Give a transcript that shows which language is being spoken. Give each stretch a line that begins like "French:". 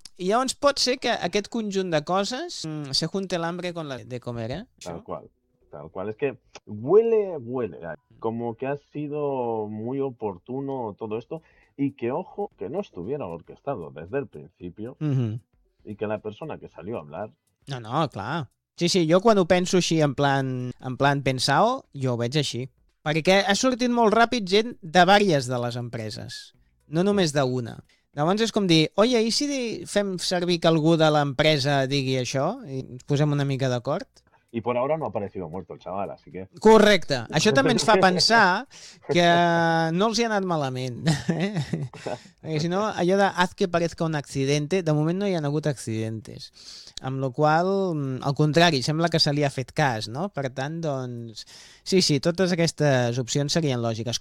Catalan: I llavors pot ser que aquest conjunt de coses
Spanish: se junte el hambre con la de comer,
Catalan: ¿eh?
Spanish: Tal cual, tal cual. Es que huele, huele. Como que ha sido muy oportuno todo esto. Y que, ojo, que no estuviera orquestado desde el principio. Y que la persona que salió a hablar...
Catalan: No, no, clar. Sí, sí, jo quan ho penso així en plan pensao, jo ho veig així. Perquè ha sortit molt ràpid gent de diverses de les empreses. No només d'una. Llavors és com dir, oi, i si fem servir que algú de l'empresa digui això i ens posem una mica d'acord?
Spanish: Y por ahora no ha aparecido muerto el chaval, así que...
Catalan: Correcte. Això també ens fa pensar que no els hi ha anat malament. Perquè si no, allò de
Spanish: haz que parezca un accidente,
Catalan: de moment no hi ha hagut accidentes. Amb la qual cosa, al contrari, sembla que se li ha fet cas, no? Per tant, doncs, sí, sí, totes aquestes opcions serien lògiques.